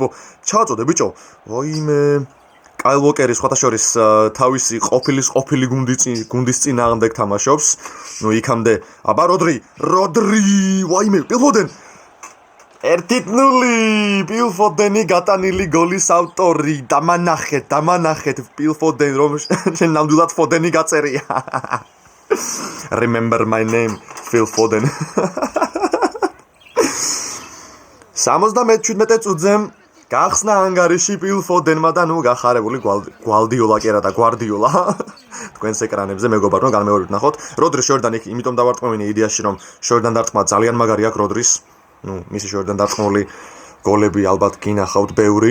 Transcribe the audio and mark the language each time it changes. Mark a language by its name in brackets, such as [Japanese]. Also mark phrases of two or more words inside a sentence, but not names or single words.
[Georgian] ჩავაწოდე ბიჭო. ვაიმე. Kyle Walker-ი სხვათა შორის თავისი ყოფილი გუნდის წინააღმდეგ თამაშობს. იქამდე. აბა როდრი, ვაიმე, Phil Foden. 1-0 Phil Foden-ი გატანილი გოლის ავტორი. დამანახეთ Phil Foden რომ შენ ნამდვილად Foden-ი გაწერია. [English] Remember my name, Phil Foden. [Georgian] 77 წუთზე გახსნა ანგარიში Phil Foden-მა და გახარებული გვარდიოლა კი არა და გვარდიოლა. თქვენს ეკრანებზე მეგობრებო რომ განმეორებით ნახოთ. როდრი შორდანი, იმიტომ დავარტყმევინე იდეაში რომ შორდან დარტყმა ძალიან მაგარი აქვს როდრის. მისი შორდან დარტყმული გოლები ალბათ გინახავთ ბევრი.